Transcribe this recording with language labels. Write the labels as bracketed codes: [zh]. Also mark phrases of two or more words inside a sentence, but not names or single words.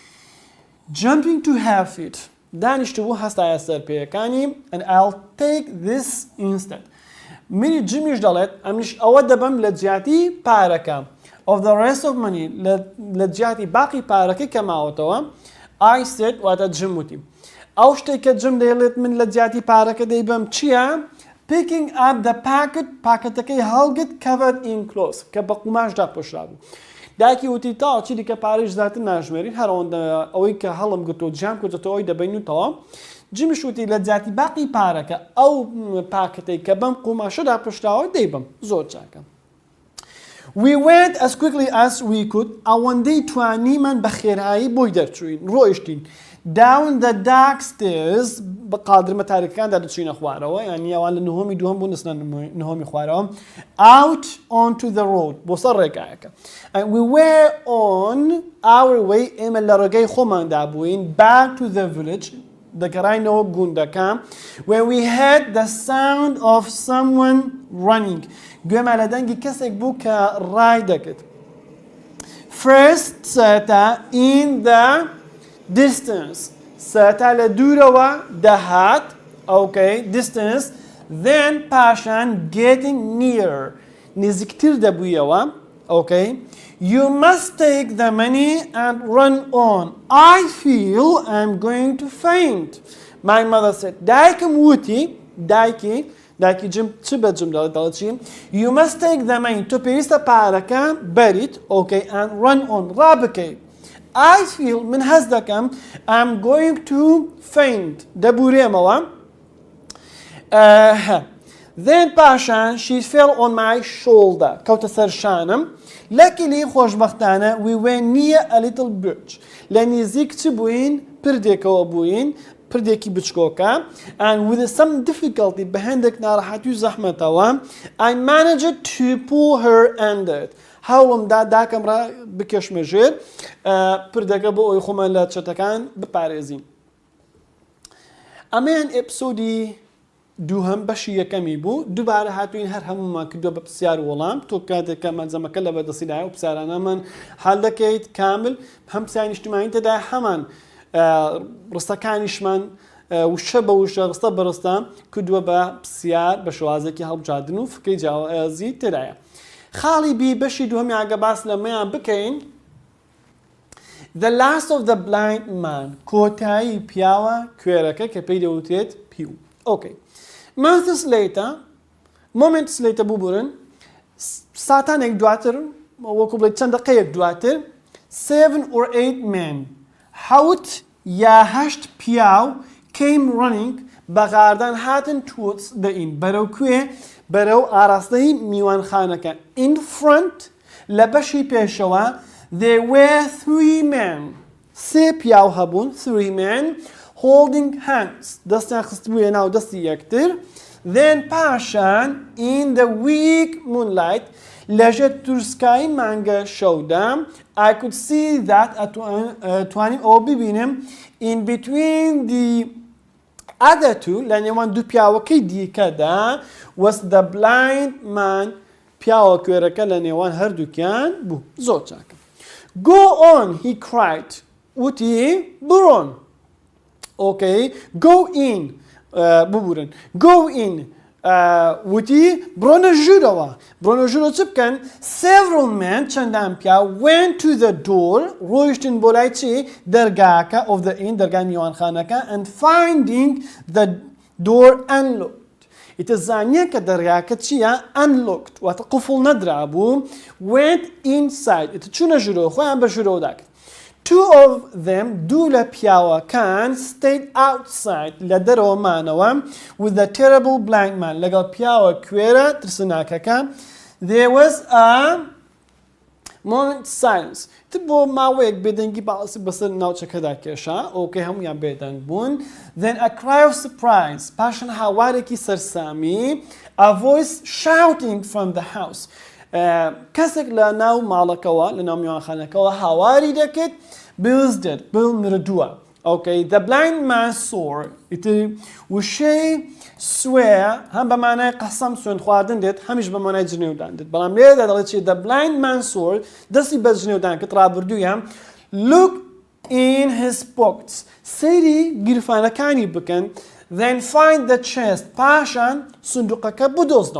[en] jumping to her feet [ckb] دانیشتبوو هەستایە سەرپێیەکانی [en] and I'll take this instead [ckb] منی جمیش دەڵێت ئەمنیش ئەوە دەبم لە جیاتی پارەکە [en] of the rest of money [ckb] لە جیاتی باقی پارەکەی کە ماوەتەوە [en] I said [ckb] واتە جم وتی ئەو شتێک کە جم دەیڵێت من لە جیاتی پارەکە دەیبم چییە [en] picking up the [ckb] پاکەتەکەی هەڵگت [en] covered in cloth [ckb] کە بە قوماشدا پۆشرا بوو دایکی وتی تا چی دیکە پارەش زیاتر ناژمێرین هەرەوەندە ئەوەی کە هەڵم گرتۆ جیام کردێتەوە ئەوی دەبین و تەواو جمیش وتی لە جیاتی باقی پارەکە ئەو پاکەتەی کە بەم قوماشەدا پشراوە دەیبم زۆر چاکە [en] We went as quickly as we could [ckb] ئەوەندەی توانیمان بە خێرایی بۆی دەرچوین ڕۆیشتین [en] down the dark stairs [ckb] بە قادرمە تاریکەکاندا دەچوینە خوارەوە یعنی ئەوان لە نهۆمی دووەم بوو نستە نهۆمی خوارەوە [en] out onto the road [ckb] بۆ سەر ڕێگایەکە [en] and we were on our way [ckb] ئێمە لە ڕێگەی خۆماندا بووین [en] back to the village [ckb] دەگەڕاینەوە گوندەکە [en] where we heard the sound of someone running [ckb] گوێمان لە دەنگی کەسێک بوو کە ڕای دەکرد [en] first سەرەتا in the distance [ckb] سەرەتا لە دوورەوە دەهات [en] okay distance then پاشان getting near [ckb] نزیکتر دەبوویەوە [en] okay you must take the money and run on I feel I'm going to faint my mother said [ckb] دایکم وتی دایکی جم چ بە جم دەڵێت چی [en] you must take the money [ckb] تۆ پێویستە پارەکە بەریت [en] okay and run on ڕابکەیت I feel [ckb] من هەست دەکەم [en] I'm going to faint دەبورێمەوە then پاشان she fell on my shoulder [ckb] کەوتە سەر شانم [en] luckily خۆشبەختانە we were near a little birch [ckb] لە نزیک چ بووین پردێکەوە بووین پردێکی بچکۆکە [en] and with some difficulty [ckb] بە هەندێک ناڕەحەتی و زەحمەتەوە [en] I managed to pull her under it [ckb] هەوڵمدا داکەم ڕا بکێشمە ژێر پردەکە بۆ ئەوی خۆمان لە چەتەکان بپارێزین ئەمەیان ئێپسۆدی دووهەم بەشی یەکەمی بوو دووبارە هاتوین هەر هەمومان کردووە بە پرسیار وەڵام تۆ کاتێککە مەنجەمەکە لە بەردەستیدایە و پرسیارانەمان حەڵ دەکەیت کامل هەم پرسیاری نیشتیمانی تێدا هەمان ڕستەکانیشمان وشە بە وشە ڕستە بە ڕستە کردووە بە پرسیار بە شێوازێکی هەڵبژاردن و فکری جیاوازی تێدایە خاڵی بی بەشی دووهەمی ئاگە باس لەمەیان بکەین [en] the last of the blind man [ckb] کۆتایی پیاوە کوێرەکە کە پێی دەوترێت پیو. ئۆکەی. [en] moments later [ckb] ببورن ساتانێک دواتر وەکو بڵێ چەند دقەیەک دواتر [en] 7 or 8 men [ckb] حەوت یا هەشت پیاو [en] came running [ckb] بەغاردان هاتن [en] towards the inn [ckb] بەرەو کوێ بەرەو ئاراستەی میوانخانەکە [en] in front [ckb] لە بەشی پێشەوە [en] there were 3 men [ckb] سێ پیاو هەبوون [en] 3 men holding hands [ckb] دەستیان خستبوویە ناو دەستی یەکتر then پاشان [en] in the weak moonlight [ckb] لەژێر تورسکایی مانگە شەودا [en] I could see that [ckb] ئەتوانیم ئەوە ببینم [en] in between the other two [ckb] لە نێوان دوو پیاوەکەی دیکەدا [en] was the blind man [ckb] پیاوە کوێرەکە لە نێوان هەردووکیان بوو زۆر چاکە. [en] Go on he cried [ckb] وتی بڕۆن. [en] Okay go in [ckb] ببورن [en] go in [ckb] وتی بڕۆنە ژوورەوە بڕۆنە ژوورەوە چ بکەن [en] several men [ckb] چەندان پیا [en] went to the door [ckb] ڕۆیشتن بۆ لای چی دەرگاکە [en] of the inn [ckb] دەرگای میوانخانەکە [en] and finding the door unlocked [ckb] ئیتر زانیە کە دەرگاکە چییە unlocked واتە قوفڵ نەدرابوو [en] went inside [ckb] ئیتر چوونە ژوورەوە خۆیان بە ژوورەوە داکرد. [en] Two of them [ckb] دوو لە پیاوەکان [en] stayed outside [ckb] لە دەرەوە مانەوە [en] with the terrible blind man [ckb] لەگەڵ پیاوە کوێرە ترسناکەکە [en] there was a moment silence [ckb] تر بۆ ماوەیەک بێدەنگی باسی بەسەر ناوچەکەدا کێشا ئۆکەی هەمویان بێدەنگ بوون [en] then a cry of surprise [ckb] پاشان هاوارێکی سەرسامی [en] a voice shouting from the house [ckb] کەسێک لە ناو ماڵەکەوە لە ناو میوانخانەکەەوە هاواری دەکرد [en] Bill's dead [ckb] Bill مردووە. [en] Okay the blind man swore [ckb] ئیتر وشەی swear هەم بە مانای قەسەم سوێن خواردن دێت هەمیش بە مانای جنێودان دێت بەڵام لێرەدا دەڵێت چی [en] the blind man swore [ckb] دەستی بە جنێودان کرد ڕابردوویە [en] look in his pockets [ckb] سەیری گیرفانەکانی بکەن [en] then find the chest [ckb] پاشان سندوقەکە بدۆزنەوە.